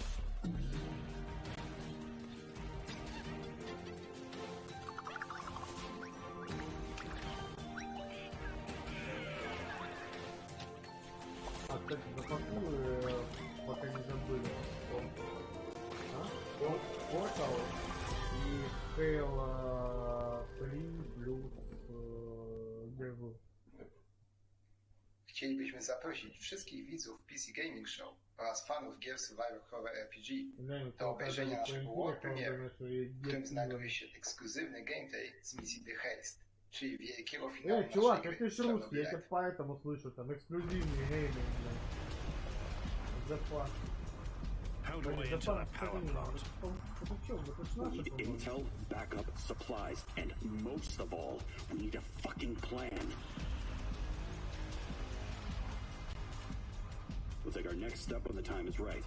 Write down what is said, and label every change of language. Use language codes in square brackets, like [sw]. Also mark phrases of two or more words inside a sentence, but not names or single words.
[ru] А, кстати, запакую, пока не забыли. Портал и Halo 3 плюс Devil. [pl] Chcielibyśmy zaprosić wszystkich widzów PC Gaming Show oraz fanów gier [en] Survivor Horror RPG [pl] do obejrzenia naszego [en] World Premiere, [pl] w którym znajduje się ekskluzywny gameplay z misji The Haste, czyli wielkiego finału [ru] чувак, [pl] naszej [ru] ты [pl] gry [ru] ж русский, я тебя поэтому слышу, там эксклюзивный гейминг, блин. Запас. [en] How do I enter the power plant? We need intel, backup, supplies, and most of all, we need a fucking plan. We'll take our next step when the time is right.